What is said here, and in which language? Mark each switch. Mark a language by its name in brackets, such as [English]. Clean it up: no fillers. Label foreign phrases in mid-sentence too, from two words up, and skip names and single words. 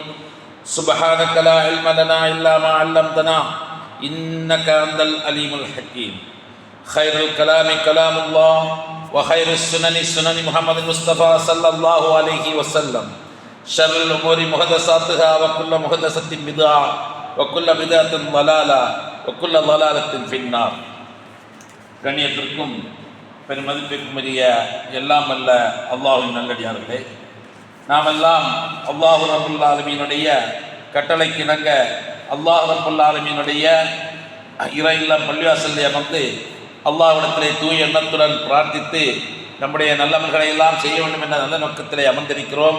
[Arabic] سبحانك لا علم لنا إلا ما علمتنا إنك أنت العليم الحكيم. خير الكلام كلام الله وخير السنن سنن محمد المصطفى صلى الله عليه وسلم. شر الأمور محدثاتها وكل محدثة بدعة وكل بدعة ضلالة وكل ضلالة في النار. [Tamil] கண்ணியத்திற்கும் பெருமதிப்பிற்குரிய எல்லாம் அல்ல அல்லாஹ்வின் நல்லடியார்களே, நாமெல்லாம் அல்லாஹ் ரப்புல் ஆலமீனுடைய கட்டளைக்கு இணங்க அல்லாஹ் ரப்புல் ஆலமீனுடைய இறை இல்லம் பள்ளிவாசலில் அமர்ந்து அல்லாஹ்விடத்திலே தூய எண்ணத்துடன் பிரார்த்தித்து நம்முடைய நல்லவர்களை எல்லாம் செய்ய வேண்டும் என்ற நல்ல நோக்கத்திலே அமர்ந்திருக்கிறோம்.